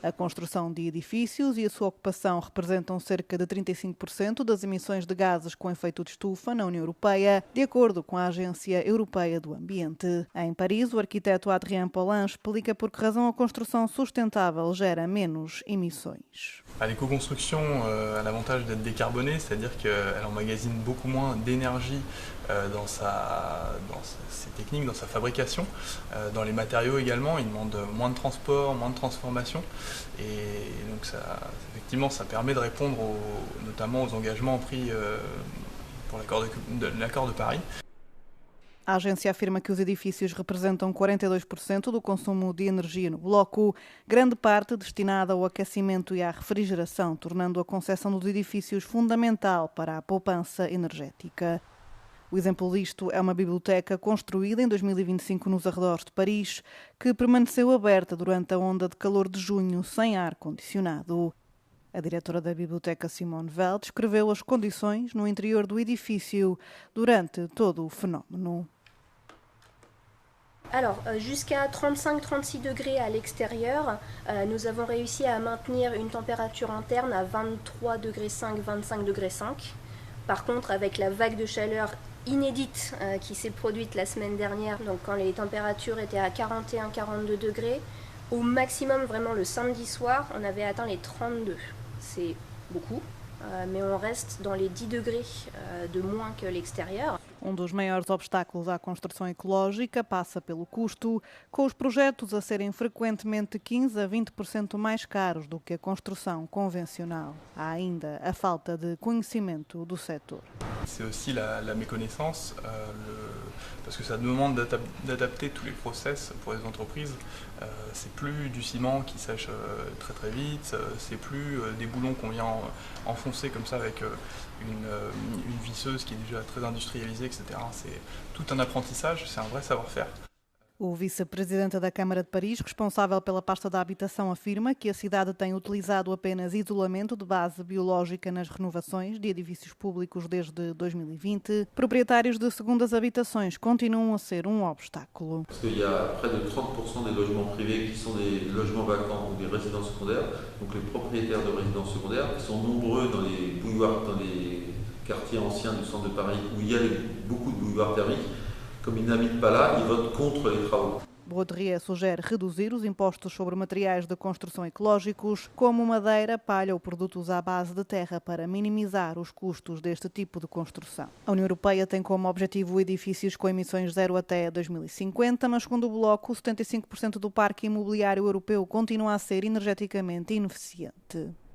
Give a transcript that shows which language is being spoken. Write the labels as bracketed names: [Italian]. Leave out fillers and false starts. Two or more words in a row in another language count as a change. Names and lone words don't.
[Portuguese] A construção de edifícios e a sua ocupação representam cerca de 35% das emissões de gases com efeito de estufa na União Europeia, de acordo com a Agência Europeia do Ambiente. Em Paris, o arquiteto Adrien Paulin explica por que razão a construção sustentável gera menos emissões. [French] L'éco-construction a l'avantage d'être décarbonée, c'est-à-dire qu'elle emmagasine beaucoup moins d'énergie dans ses techniques, dans sa fabrication. Dans les matériaux également, il demande moins de transport, moins de transformation. Et donc effectivement, ça permet de répondre notamment aux engagements pris pour l'accord de Paris. [Portuguese] A agência afirma que os edifícios representam 42% do consumo de energia no bloco, grande parte destinada ao aquecimento e à refrigeração, tornando a concessão dos edifícios fundamental para a poupança energética. O exemplo disto é uma biblioteca construída em 2025 nos arredores de Paris, que permaneceu aberta durante a onda de calor de junho sem ar-condicionado. A diretora da biblioteca, Simone Weil, descreveu as condições no interior do edifício durante todo o fenómeno. [French] Alors, jusqu'à 35-36 degrés à l'extérieur, nous avons réussi à maintenir une température interne à 23 degrés 5, 25 degrés 5. Par contre, avec la vague de chaleur inédite qui s'est produite la semaine dernière, donc quand les températures étaient à 41-42 degrés, au maximum, vraiment le samedi soir, on avait atteint les 32. C'est beaucoup, mais on reste dans les 10 degrés de moins que l'extérieur. [Portuguese] Um dos maiores obstáculos à construção ecológica passa pelo custo, com os projetos a serem frequentemente 15% a 20% mais caros do que a construção convencional. Há ainda a falta de conhecimento do setor. [French] C'est aussi la méconnaissance, parce que ça demande d'adapter tous les process pour les entreprises. C'est plus du ciment qui sèche très très vite, c'est plus des boulons qu'on vient enfoncer comme ça avec une visseuse qui est déjà très industrialisée, etc. C'est tout un apprentissage, c'est un vrai savoir-faire. [Portuguese] O vice-presidente da Câmara de Paris, responsável pela pasta da habitação, afirma que a cidade tem utilizado apenas isolamento de base biológica nas renovações de edifícios públicos desde 2020. Proprietários de segundas habitações continuam a ser um obstáculo. [French] Il y a près de 30% des logements privés qui sont des logements vacants ou des résidences secondaires. Donc les propriétaires de résidences secondaires qui sont nombreux dans les bouilloires, dans les quartiers anciens du centre de Paris où il y a beaucoup de bouilloires thermiques. Como ils n'habitent pas là, ils votent contre les travaux. [Portuguese] Baudry sugere reduzir os impostos sobre materiais de construção ecológicos, como madeira, palha ou produtos à base de terra, para minimizar os custos deste tipo de construção. A União Europeia tem como objetivo edifícios com emissões zero até 2050, mas segundo o Bloco, 75% do parque imobiliário europeu continua a ser energeticamente ineficiente.